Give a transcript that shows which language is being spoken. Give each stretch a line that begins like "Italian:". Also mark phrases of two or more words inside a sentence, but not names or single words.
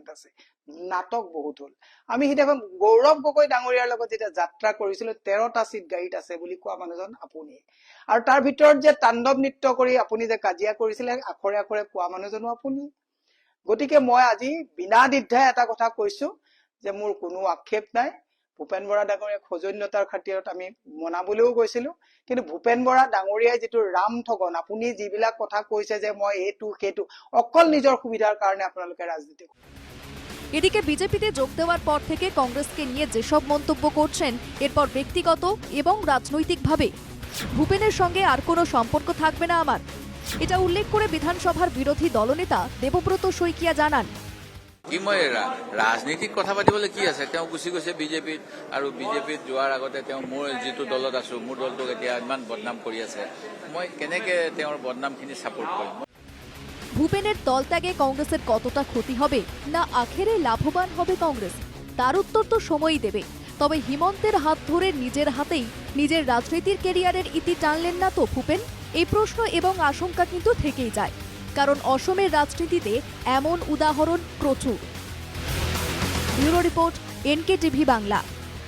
Assamese: আছে নাটক বহুত হল আমি হিদেখন গৌৰৱ গগৈ ডাঙৰীয়াৰ লগত যেতিয়া যাত্ৰা কৰিছিলো 13টা সিট গাড়ীত আছে বুলি কোৱা মানুহজন আপুনি আৰু তাৰ ভিতৰত যে তাণ্ডৱ নৃত্য কৰি আপুনি যে কাজিয়া কৰিছিলে আখৰে আখৰে কোৱা মানুহজনো আপুনি গতিকে মই আজি বিনা দ্বিধাই এটা কথা কৈছো যে মোৰ কোনো আক্ষেপ নাই ভূপেন বৰা ডাঙৰীয়া খজন্যতাৰ খাতিৰত আমি মনাবলৈও গৈছিলো কিন্তু ভূপেন বৰা ডাঙৰীয়াই যেটো ৰাম ঠগন আপুনি যিবিলাক কথা কৈছে যে মই এটু কেটু অকল নিজৰ সুবিধাৰ কাৰণে আপোনালোকে ৰাজনীতি
Bangla: এদিকে বিজেপিতে যোগ দেওয়ার পর থেকে কংগ্রেসকে নিয়ে যেসব মন্তব্য করছেন এরপর ব্যক্তিগত এবং রাজনৈতিকভাবে ভূপেনের সঙ্গে আর কোনো সম্পর্ক থাকবে না আমার এটা উল্লেখ করে বিধানসভার বিরোধী দলনেতা দেবব্রত শইকিয়া জানান
Assamese: কি মই ৰাজনীতিক কথা পাতিবলৈ কি আছে তেওঁ গুচি গৈছে বিজেপিত আৰু বিজেপিত যোৱাৰ আগতে তেওঁ মোৰ যিটো দলত আছো মোৰ দলটোক এতিয়া ইমান বদনাম কৰি আছে মই কেনেকে তেওঁৰ বদনামখিনি সাপোর্ট কৰিম
Bangla: ভূপেনের দল ত্যাগে কংগ্রেসের কতটা ক্ষতি হবে না আখেরে লাভবান হবে কংগ্রেস তার উত্তর তো সময়ই দেবে তবে হিমন্তের হাত ধরে নিজের হাতেই নিজের রাজনীতির ক্যারিয়ারের ইতি টানলেন না তো ভূপেন এই প্রশ্ন এবং আশঙ্কা কিন্তু থেকেই যায় কারণ অসমের রাজনীতিতে এমন উদাহরণ প্রচুর
English: bureau report
Bangla: NKTV বাংলা।